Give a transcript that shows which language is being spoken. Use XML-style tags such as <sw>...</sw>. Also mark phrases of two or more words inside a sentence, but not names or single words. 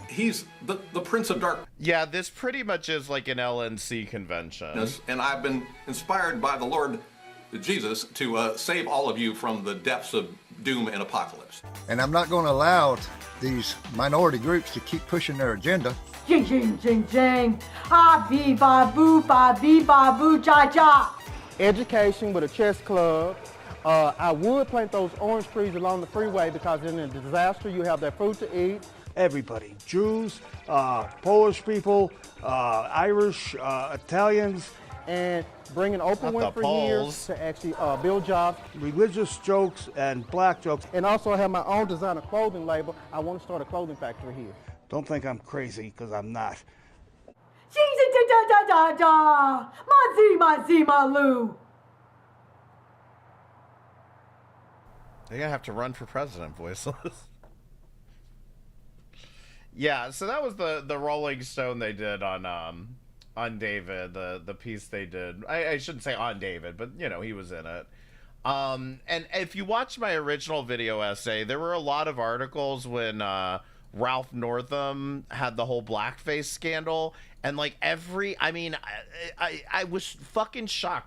<en>He's the Prince of Darkness. Yeah, this pretty much is like an LNC convention. And I've been inspired by the Lord Jesus to save all of you from the depths of doom and apocalypse. And I'm not going to allow these minority groups to keep pushing their agenda. Jing jing jing jing. Ah bee ba boo ja ja. Education with a chess club. I would plant those orange trees along the freeway because in a disaster you have that food to eat. Everybody, Jews, Polish people, Irish, Italians. And bring an open Not the Winfrey here Poles. to actually build jobs. Religious jokes and black jokes. And also have my own designer clothing label. I want to start a clothing factory here. Don't think I'm crazy, because I'm not. Jing zing da da da da. Ma zi ma loo. They're gonna have to run for president, voiceless. Yeah, so that was the Rolling Stone they did on David, the piece they did. I shouldn't say on David, but you know, he was in it. And if you watch my original video essay, there were a lot of articles when Ralph Northam had the whole blackface scandal, and like I was fucking shocked.</en>